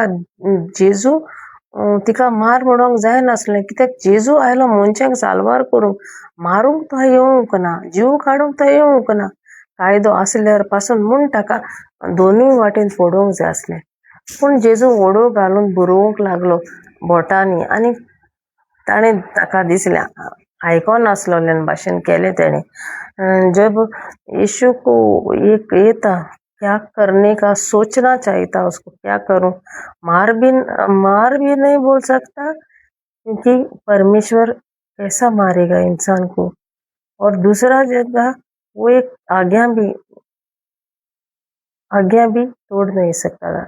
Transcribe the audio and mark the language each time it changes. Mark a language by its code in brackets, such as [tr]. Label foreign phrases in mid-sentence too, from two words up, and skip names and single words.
[kok] जेजू तिका मार म्हणूंक जायनासलें, कित्याक जेजू आयलो मनशांक साल्वार करूंक, मारूंक तो येवंक ना, जीव काडूंक तो येवंक ना। कायदो आसल्यार पासून म्हूण ताका दोनूय वाटेन फोडोवंक जाय आसलें। पूण जेजू वडो घालून बरोवंक लागलो बोटांनी, आनी ताणें ताका दिसलें आयकोनासलोल्यान भाशेन केलें तेणें। [hi] जब यीशु को एक येता क्या करने का सोचना चाहिए था उसको, क्या करूं। मार भी नहीं बोल सकता, क्योंकि परमेश्वर कैसा मारेगा इंसान को। और दूसरा जगह वो एक आज्ञा भी तोड़ नहीं सकता था।